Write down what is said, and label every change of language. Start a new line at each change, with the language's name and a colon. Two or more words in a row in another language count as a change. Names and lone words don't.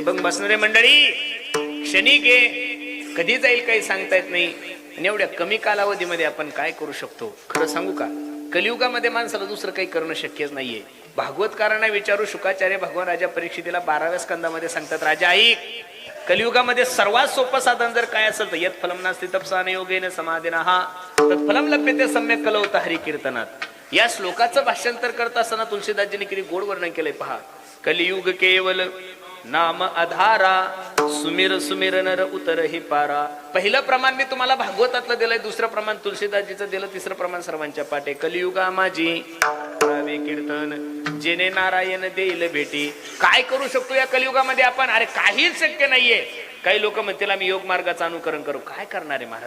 Marathi: बघ बसणारे मंडळी, क्षणिक आहे, कधी जाईल काही सांगता येत नाही. आणि एवढ्या कमी कालावधीमध्ये आपण काय करू शकतो खरं सांगू का? कलियुगामध्ये माणसाला दुसरं काही करणं शक्यच नाहीये. भागवतकारांना विचारू, शुकाचार्य भगवान राजा परीक्षितीला 12व्या स्कंदामध्ये सांगतात, राजा ऐक, कलियुगामध्ये सर्वात सोपं साधन जर काय असेल तर
Sanskrit: यत् फलम नास्ति तपसाने योगेन समाधिनः तत्फलम लभ्यते सम्यक कलौत हरी कीर्तनात.
Marathi: या श्लोकाचं भाषांतर करत असताना तुलसीदासजींनी किती गोड वर्णन केलंय पहा.
Awadhi: कलियुग केवल नाम आधारा, सुमिर सुमिर नर उतर ही पारा.
Marathi: पहिलं प्रमाण मी तुम्हाला भागवतातलं दिलंय, दुसरं प्रमाण तुलसीदासजीचं दिलं, तिसरं प्रमाण सर्वांच्या पाठे. कलियुगा माझी करावे कीर्तन, जेने नारायण देईल भेटी. काय करू शकतो या कलियुगामध्ये आपण? अरे काहीच शक्य नाहीये. काही लोक म्हणतील आम्ही योग मार्गाचं अनुकरण करू, काय करणारे महाराज?